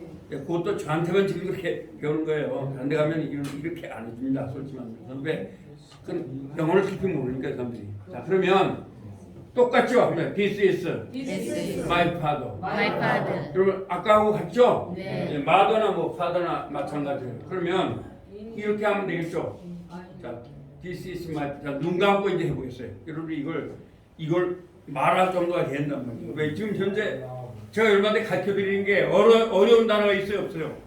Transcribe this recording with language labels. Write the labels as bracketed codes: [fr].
[ko] 그것도 저한테만 지금 이렇게 배우는 거예요. 다른 데 가면 이렇게 안 해줍니다. 솔직히 말해서. 왜? 그건 영어를 깊이 모르니까 사람들이. 자, 그러면 똑같죠? 하면 [en] This is my father. My father. [ko] 여러분 아까하고 같죠? 네. 마더나 뭐 파더나 마찬가지예요. 그러면 이렇게 하면 되겠죠? 자, [en] This is my. [ko] 자, 눈 감고 이제 해보겠어요. 여러분이 이걸 말할 정도가 된단 말이에요. 왜 지금 현재 제가 여러분한테 가르쳐 드리는 게 어려운 단어가 있어요, 없어요?